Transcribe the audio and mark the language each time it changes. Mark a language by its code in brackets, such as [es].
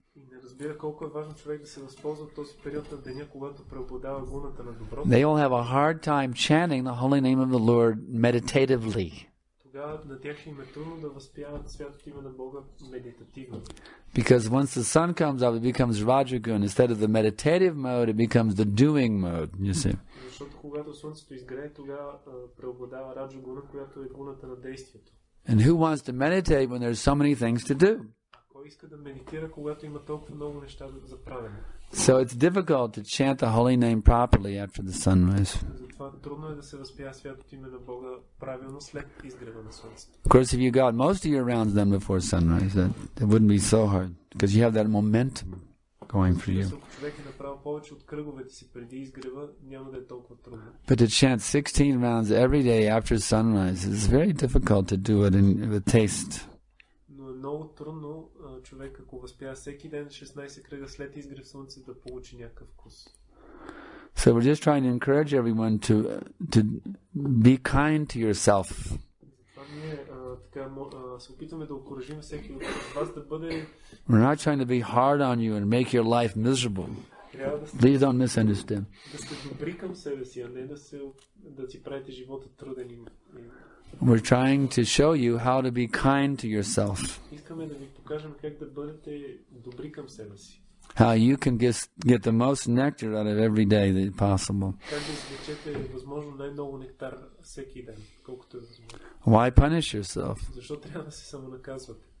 [bg] и не разбира колко е важно човек да се възползва от този период на деня, когато преобладава гуната на доброто, [en] They will have a hard time chanting the holy name of the Lord meditatively. [bg] тогава на тях ще им е трудно да възпяват святото име на Бога медитативно. [en] Because once the sun comes up, it becomes Rajagun. Instead of the meditative mode, it becomes the doing mode, you see. [bg] Защото когато слънцето изгрее, тогава преобладава раджагуна, която е гуната на действието. [en] And who wants to meditate when there's so many things to do? [bg] Кой иска да медитира, когато има толкова много неща за правене? [en] So it's difficult to chant the holy name properly after the sunrise. [bg] Затова трудно е да се възпява святото име на Бога правилно след изгрева на слънцето. [en] Of course, if you got most of your rounds done before sunrise, that wouldn't be so hard because you have that momentum going for you. [bg] Ако човек е направил повече от кръговете си преди изгрева, няма да е толкова трудно. [en] But to chant 16 rounds every day after sunrise is very difficult to do it with taste. [bg] Но е много трудно човек, ако възпява всеки ден 16 кръга след изгрев слънце, да получи някакъв вкус. [en] So we're just trying to encourage everyone to be kind to yourself. [bg] Това ние се опитваме да окуражим всеки от вас да бъде. [en] We're not trying to be hard on you and make your life miserable. Please don't misunderstand. [bg] Да сте добри към себе си, а не да си правите живота труден. [en] We're trying to show you how to be kind to yourself. [bg] Искаме да ви покажем как да бъдете добри към себе си. [en] How you can get the most nectar out of every day that possible. [bg] Как да извлечете възможно най-много нектар всеки ден, колкото е възможно. [en] Why punish yourself? [bg] Защо трябва да се самонаказвате?